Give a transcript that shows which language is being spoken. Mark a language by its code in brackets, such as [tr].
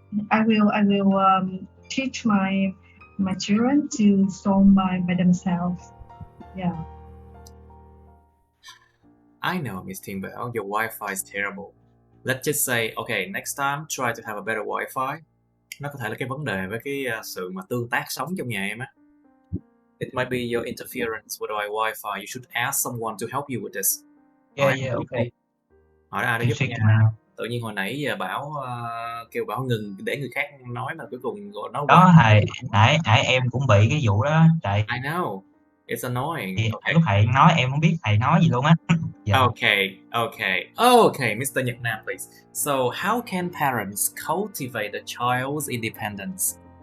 [en] I will teach my children to solve by themselves. Yeah. I know, Miss Thiên Bảo, your Wi-Fi is terrible. Let's just say, okay, next time try to have a better Wi-Fi. [vi] Nó có thể là cái vấn đề với cái sự mà tương tác sống trong nhà em á. [en] It might be your interference with my Wi-Fi. You should ask someone to help you with this. Okay. [vi] Hỏi ai để giúp nha. Tự nhiên hồi nãy giờ Bảo kêu Bảo ngừng để người khác nói mà cuối cùng nó đó nãy em cũng bị cái vụ đó trời. [en] I know, it's annoying. Okay. [vi] Lúc thầy nói em không biết thầy nói gì luôn á. [en] Okay, Mr. Nhật Nam, please. So, how can parents cultivate the child's independence?